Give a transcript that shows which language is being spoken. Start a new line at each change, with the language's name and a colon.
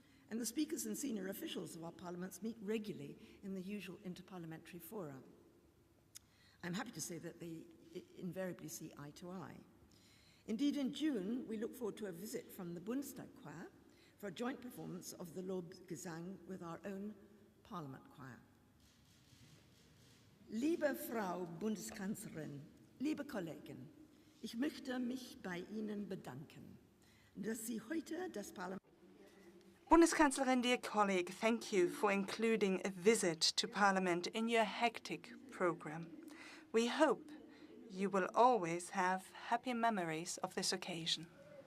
English: and the speakers and senior officials of our parliaments meet regularly in the usual interparliamentary fora. I'm happy to say that they invariably see eye to eye. Indeed, in June, we look forward to a visit from the Bundestag choir for a joint performance of the Lobgesang with our own Parliament choir.
German: Liebe Frau Bundeskanzlerin, liebe Kollegen, ich möchte mich bei Ihnen bedanken, dass Sie heute das Parlament.
English: Bundeskanzlerin, dear colleague, thank you for including a visit to Parliament in your hectic program. We hope you will always have happy memories of this occasion.